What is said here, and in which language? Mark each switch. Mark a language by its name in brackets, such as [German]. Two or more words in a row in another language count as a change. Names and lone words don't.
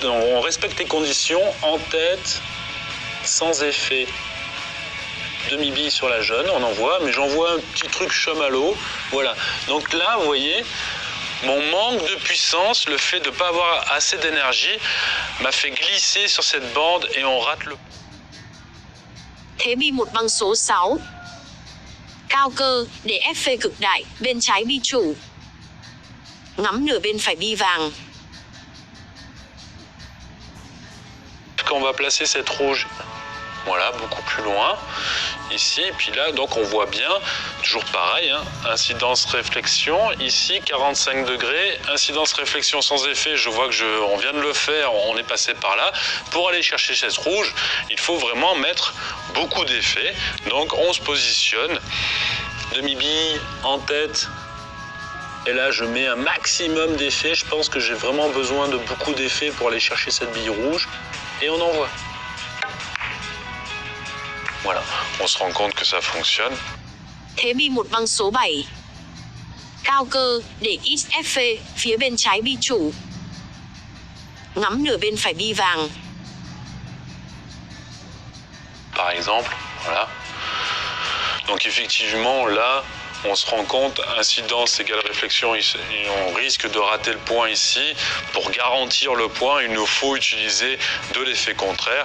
[French] On respecte les conditions en tête, sans effet. Demi-bille sur la jeune, on envoie, mais j'envoie un petit truc chamallow. Voilà. Donc là, vous voyez, mon manque de puissance, le fait de ne pas avoir assez d'énergie, m'a fait glisser sur cette bande et on rate le... [Vietnamese] Thế bi một băng số 6. Cao cơ, để ép phê cực đại, bên trái bi chủ. Ngắm nửa bên phải bi vàng. [French] Quand on va placer cette rouge, voilà, beaucoup plus loin, ici, et puis là, donc on voit bien, toujours pareil, hein, incidence réflexion, ici 45 degrés, incidence réflexion sans effet, je vois que on vient de le faire, on est passé par là. Pour aller chercher cette rouge, il faut vraiment mettre beaucoup d'effets, donc on se positionne, demi-bille en tête, et là je mets un maximum d'effets, je pense que j'ai vraiment besoin de beaucoup d'effets pour aller chercher cette bille rouge, et on envoie. Voilà, on se rend compte que ça fonctionne. [Vietnamese] Thế bi một băng số 7. Cao cơ, để ít ép phê, phía bên trái bi chủ. Ngắm nửa bên phải bi vàng. [French] Par exemple, voilà. Donc effectivement, là, on se rend compte, incidence égale réflexion, on risque de rater le point ici. Pour garantir le point, il nous faut utiliser de l'effet contraire.